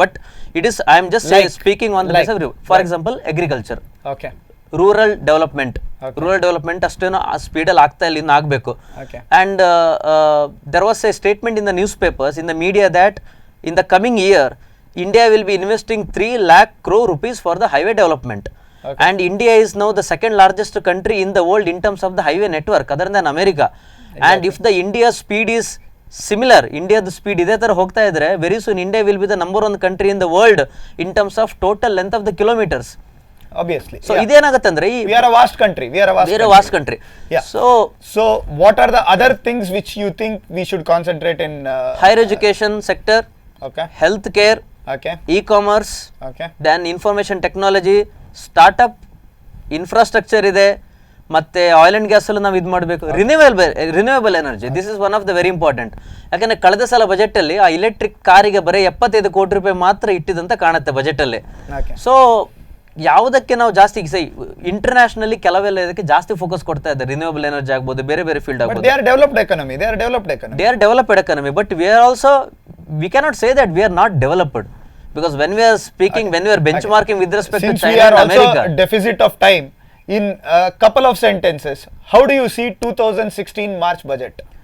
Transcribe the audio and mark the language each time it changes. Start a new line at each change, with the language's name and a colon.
English: but it is I am just speaking on the for example agriculture, rural development
Kannada: ಅಷ್ಟೇನೋ ಸ್ಪೀಡಲ್ಲಿ ಆಗ್ತಾ ಇಲ್ಲ, ಇನ್ನು ಆಗಬೇಕು.
English: And there was a statement in the newspapers, in the media, that in the coming year India will be investing 3 lakh crore rupees for the highway development. And India is now the second largest country in the world in terms of the highway network, other than America. And if the India speed is similar, India the speed
Kannada: ಇದೆ ತರ ಹೋಗ್ತಾ ಇದ್ರೆ,
English: very soon India will be the number 1 country in the world in terms of total length of the kilometers. Obviously.
Kannada: So ಇದೇನಾಗುತ್ತೆ ಅಂದ್ರೆ,
English: we are a vast country. vast country. Yeah. So what are the other things which you think we should concentrate in? Higher education sector, health care, e-commerce, then information technology, startup, infrastructure
Kannada: ಇದೆ, ಮತ್ತೆ oil and gas ಅಲ್ಲೂ ನಾವು ಇದು ಮಾಡಬೇಕು.
English: Renewable energy, this is one of the very important.
Kannada: ಯಾಕಂದ್ರೆ ಕಳೆದ ಸಲ budget ಅಲ್ಲಿ ಆ ಇಲೆಕ್ಟ್ರಿಕ್ ಕಾರಿಗೆ ಬರೀ 75 ಕೋಟಿ ರೂಪಾಯಿ ಮಾತ್ರ ಇಟ್ಟಿದಂತ ಕಾಣುತ್ತೆ ಬಜೆಟ್ ಅಲ್ಲಿ. ಸೊ ಯಾವುದಕ್ಕೆ ನಾವು ಜಾಸ್ತಿ ಇಂಟರ್ನ್ಯಾಷನಲಿ ಕೆಲವೆಲ್ಲ ಇದಕ್ಕೆ ಜಾಸ್ತಿ ಫೋಕಸ್ ಕೊಡ್ತಾ ಇದ್ದಾರೆ. ರಿನ್ಯೂವೇಬಲ್ ಎನರ್ಜಿ ಆಗ್ಬೋದು, ಬೇರೆ ಬೇರೆ ಫೀಲ್ಡ್ ಆಗ್ಬೋದು.
English: They are developed economy. But we are also, we cannot say that we are not developed, because when we are speaking, when we are benchmarking with respect to China and America, deficit of time, in a couple of sentences, how do you see 2016 March budget?